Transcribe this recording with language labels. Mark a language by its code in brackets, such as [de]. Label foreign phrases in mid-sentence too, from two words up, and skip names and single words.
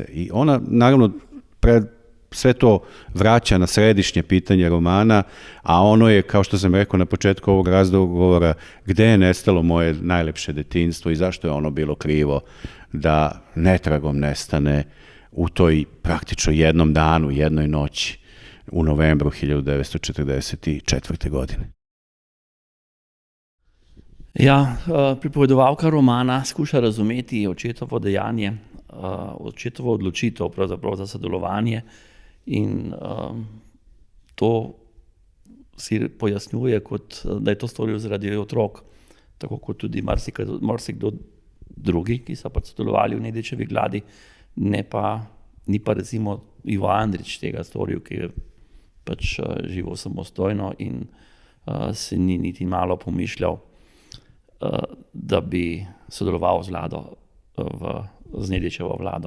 [sr] I ona, naravno, sve to vraća na središnje pitanje romana, a ono je, kao što sam rekao na početku ovog razgovora, gde je nestalo moje najlepše detinjstvo i zašto je ono bilo krivo da netragom nestane u toj praktično jednom danu, jednoj noći u novembru 1944. godine. [sl] Ja, pripovedovalka romana skuša razumeti očetovo dejanje, očetovo odločitev pravzaprav za sodelovanje in to si pojasnjuje, kot da je to storil zaradi otrok, tako kot tudi marsikdo drugi, ki so pač sodelovali v Nedićevi vladi, ni pa recimo Ivo Andrić tega storil, ki je pač živel samostojno in se ni niti malo pomišljal, da bi sodeloval z vlado, z Nedićevo vlado.